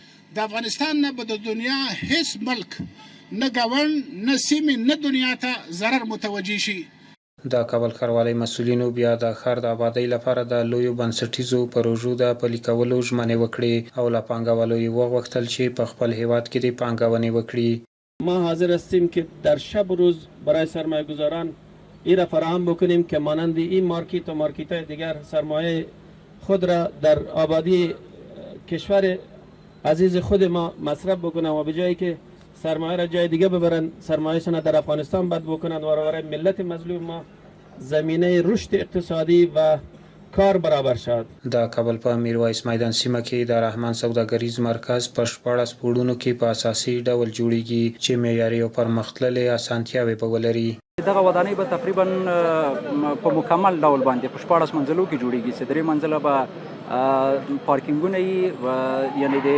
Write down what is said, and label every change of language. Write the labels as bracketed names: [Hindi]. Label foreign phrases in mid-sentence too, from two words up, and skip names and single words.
[Pashto] د افغانستان نه به د دنیا هیڅ ملک نه ګاونډ نه سیمې نه دنیا ته ضرر متوجه شي. د کابل ښاروالۍ مسؤلینو بیا د ښار د آبادۍ لپاره د لویو بنسټیزو پروژو د پلي کولو ژمنې وکړې او له پانګوالو یې وغوښتل چې په خپل هیواد کې د پانګونې وکړي. [Persian] ما حاضر هستیم که در شب و روز برای سرمایه گذاران این را فراهم بکنیم که مانند این مارکت و مارکت های دیگر سرمایه خود را در آبادی کشور عزیز خود ما مصرف بکنند و به جایی که سرمایه را جای دیگه ببرن سرمایه‌شان در افغانستان بد بکنند و برای ملت مظلوم ما زمینه رشد اقتصادی و کار برابر شد. [Pashto] د کابل په میرویس میدان سیمه کې د رحمان سوداګریز مرکز په 14 پوړونو کې په اساسي ډول جوړیږي چې معیاري او پرمختللې اسانتیاوې به ولري. دغه ودانۍ به تقریبا په مکمل ډول باندې په 14 منزلو کې جوړیږي چې 3 منزله به پارکینګونه یعنی د